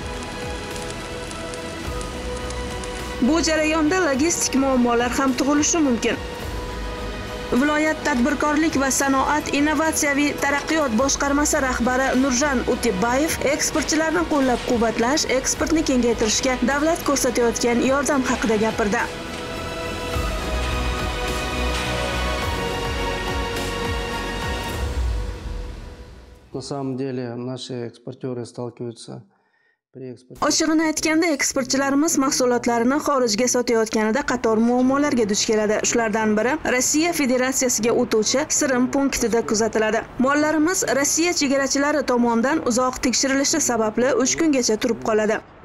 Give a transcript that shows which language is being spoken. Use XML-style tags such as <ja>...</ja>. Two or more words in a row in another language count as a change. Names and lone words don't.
<uz>Bu jarayonda logistik muammolar ham tug'ilishi mumkin. Viloyat tadbirkorlik va sanoat innovatsiyaviy taraqqiyot boshqarmasi rahbari Nurjan Utibbayev eksportchilarni qo'llab-quvvatlash, eksportni kengaytirishga davlat ko'rsatayotgan yordam haqida gapirdi.</uz> <ru>На самом деле наши экспортеры сталкиваются</ru> <uz>Ochig'ini aytganda, eksportchilarimiz mahsulotlarini xorijga sotayotganida qator muammolarga duch keladi. Shulardan biri Rossiya Federatsiyasiga o'tuvchi Sirim punktida kuzatiladi. Mollarimiz Rossiya chegarachilari tomonidan uzoq tekshirilishi sababli 3 kungacha turib qoladi.</uz>